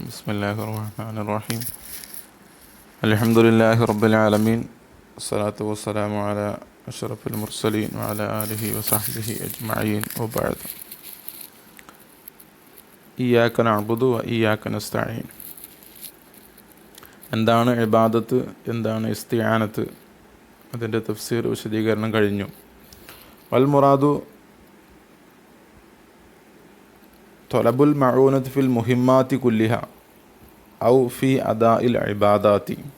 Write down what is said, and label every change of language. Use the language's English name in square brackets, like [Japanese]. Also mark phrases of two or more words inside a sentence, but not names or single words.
[Arabic] بسم الله الرحمن الرحيم. الحمد لله رب العالمين، الصلاة والسلام على أشرف المرسلين وعلى آله وصحبه أجمعين، وبعد. إياك نعبد وإياك نستعين. [Malayalam] എന്താണ് ഇബാദത്ത്, എന്താണ് ഇസ്തിആനത്ത്, അതിൻ്റെ തഫ്സീർ വിശദീകരണം കഴിഞ്ഞു. [Arabic] والمراد طلب المعونة في المهمات كلها أو في أداء العبادات.